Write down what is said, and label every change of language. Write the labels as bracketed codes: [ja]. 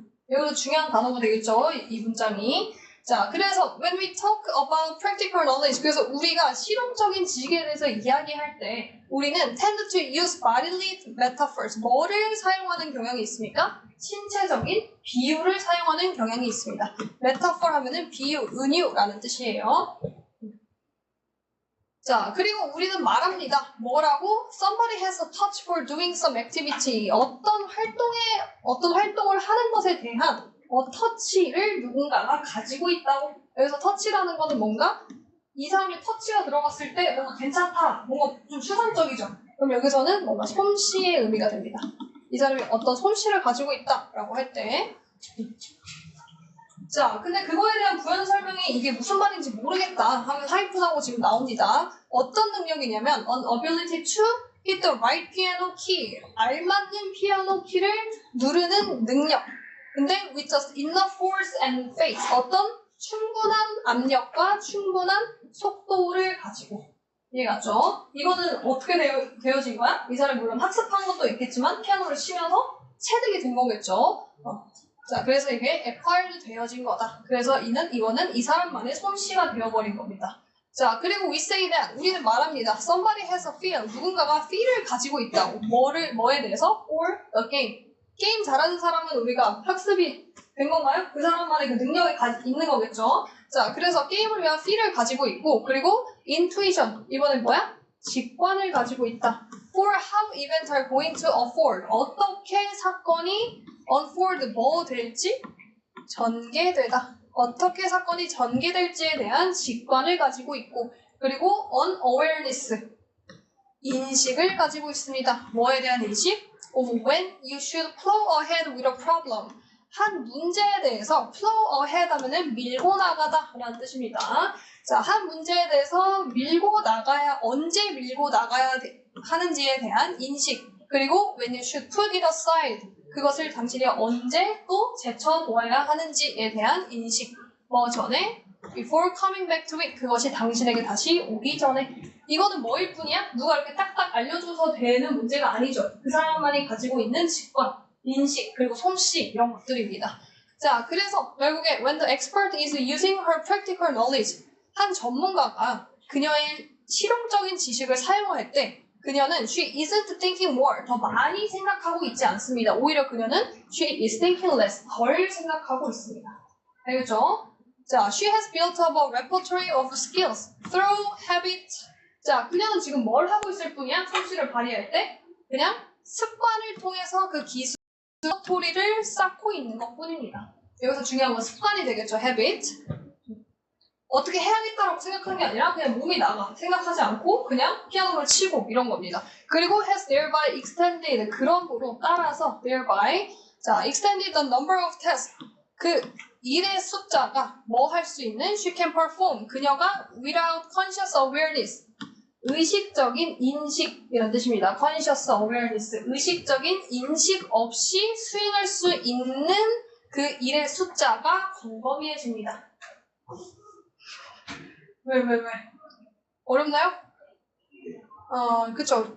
[ko] 여기도 중요한 단어가 되겠죠, 이 문장이. 자, 그래서 [en] when we talk about practical knowledge, [ko] 그래서 우리가 실용적인 지식에 대해서 이야기할 때 우리는 [en] tend to use bodily metaphors, [ko] 뭐를 사용하는 경향이 있습니까? 신체적인 비유를 사용하는 경향이 있습니다. metaphor 하면은 비유, 은유라는 뜻이에요. 자, 그리고 우리는 말합니다. 뭐라고? [en] Somebody has a touch for doing some activity. [ko] 어떤 활동을 하는 것에 대한 터치를 누군가가 가지고 있다고. 여기서 터치라는 거는 뭔가 이 사람이 터치가 들어갔을 때 뭔가 괜찮다, 뭔가 좀 추상적이죠. 그럼 여기서는 뭔가 솜씨의 의미가 됩니다. 이 사람이 어떤 솜씨를 가지고 있다라고 할 때. 자, 근데 그거에 대한 부연 설명이 이게 무슨 말인지 모르겠다 하면 하이픈하고 지금 나옵니다. 어떤 능력이냐면 [en] an ability to hit the right piano key, [ko] 알맞는 피아노 키를 누르는 능력. 근데 [en] with just enough force and faith, [ko] 어떤 충분한 압력과 충분한 속도를 가지고. 이해갔죠? 이거는 어떻게 되어진 거야? 이 사람이 물론 학습한 것도 있겠지만 피아노를 치면서 체득이 된 거겠죠. 자, 그래서 이게 acquired 되어진 거다. 그래서 이거는 이 사람만의 솜씨가 되어버린 겁니다. 자, 그리고 [en] we say that, [ko] 우리는 말합니다. [en] Somebody has a feel, [ko] 누군가가 feel을 가지고 있다고. 뭐에 대해서? [en] For the game. [ko] 게임 잘하는 사람은 우리가 학습이 된 건가요? 그 사람만의 그 능력이 있는 거겠죠. 자, 그래서 게임을 위한 feel을 가지고 있고, 그리고 intuition, 이번엔 뭐야? 직관을 가지고 있다. [en] For how events are going to unfold, [ko] 어떻게 사건이 unfold 뭐 될지 전개되다. 어떻게 사건이 전개될지에 대한 직관을 가지고 있고, 그리고 unawareness, 인식을 가지고 있습니다. 뭐에 대한 인식? [en] Of when you should plow ahead with a problem. [ko] 한 문제에 대해서 plow ahead 하면은 밀고 나가다 라는 뜻입니다. 자, 한 문제에 대해서 언제 밀고 나가야 하는지에 대한 인식. [en] 그리고 when you should put it aside. [ko] 그것을 당신이 언제 또 제쳐놓아야 하는지에 대한 인식. 뭐 전에 [en] before coming back to it. [ko] 그것이 당신에게 다시 오기 전에. 이거는 뭐일 뿐이야? 누가 이렇게 딱딱 알려줘서 되는 문제가 아니죠. 그 사람만이 가지고 있는 직관, 인식, 그리고 솜씨 이런 것들입니다. 자, 그래서 결국에 [en] when the expert is using her practical knowledge, [ko] 한 전문가가 그녀의 실용적인 지식을 사용할 때 그녀는 [en] she isn't thinking more, [ko] 더 많이 생각하고 있지 않습니다. 오히려 그녀는 [en] she is thinking less, [ko] 덜 생각하고 있습니다. 알겠죠? [en] 자, she has built up a repertoire of skills through habit. [ko] 자, 그녀는 지금 뭘 하고 있을 뿐이야? 솜씨를 발휘할 때? 그냥 습관을 통해서 그 기술 레퍼토리를 쌓고 있는 것 뿐입니다. 여기서 중요한 건 습관이 되겠죠, habit. 어떻게 해야겠다라고 생각하는 게 아니라 그냥 몸이 나가. 생각하지 않고 그냥 피아노를 치고 이런 겁니다. [en] 그리고 has thereby extended, [ko] 그럼으로 따라서 [en] thereby, 자, extended the number of tasks. [ko] 그 일의 숫자가 뭐 할 수 있는 [en] she can perform. [ko] 그녀가 [en] without conscious awareness. [ko] 의식적인 인식 이런 뜻입니다. [en] conscious awareness. [ko] 의식적인 인식 없이 수행할 수 있는 그 일의 숫자가 광범위해집니다. 왜? 어렵나요? 그쵸.